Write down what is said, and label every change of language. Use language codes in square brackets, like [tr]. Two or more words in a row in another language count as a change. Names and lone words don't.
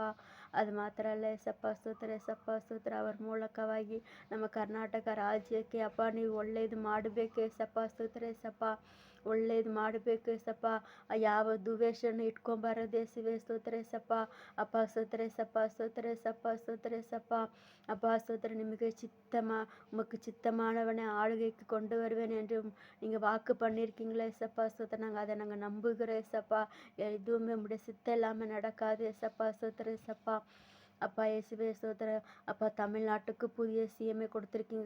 [kn] ಅದು ಮಾತ್ರ ಅಲ್ಲ ಏಸಪ್ಪ ಸ್ತೋತ್ರ ಏಸಪ್ಪ ಸ್ತೋತ್ರ. ಅವ್ರ ಮೂಲಕವಾಗಿ ನಮ್ಮ ಕರ್ನಾಟಕ ರಾಜ್ಯಕ್ಕೆ ಅಪ್ಪ ನೀವು ಒಳ್ಳೆಯದು ಮಾಡಬೇಕು ಏಸಪ್ಪ ಸ್ತೋತ್ರ ಏಸಪ್ಪ. ಒಳ್ಳೇದು ಮಾಡಬೇಕು ಏಸಪ್ಪ. ಯಾವ ದ್ವೇಷನ ಇಟ್ಕೊಂಬಾರದು ಯೇಸುವೆ ಸ್ತೋತ್ರ ಏಸಪ್ಪ. ಅಪ್ಪ ಸ್ತೋತ್ರ ಏಸಪ್ಪ, ಸ್ತೋತ್ರ ಏಸಪ್ಪ, ಸ್ತೋತ್ರ ಏಸಪ್ಪ. [ta] அப்பா ஸ்தோத்திரம், நிமிக உமக்கு சித்தமானவனை ஆளுகைக்கு கொண்டு வருவேன் என்று நீங்கள் வாக்கு பண்ணியிருக்கீங்களே ஏசப்பா ஸ்தோத்திரம். நாங்கள் அதை நம்புகிறோம் ஏசப்பா. எதுவுமே உம்முடைய சித்தம் இல்லாமல் நடக்காது ஏசப்பா ஸ்தோத்திரம் ஏசப்பா. அப்பா இயேசுவே ஸ்தோத்திரம். அப்பா தமிழ்நாட்டுக்கு புதிய சிஎம்ஏ கொடுத்துருக்கீங்க.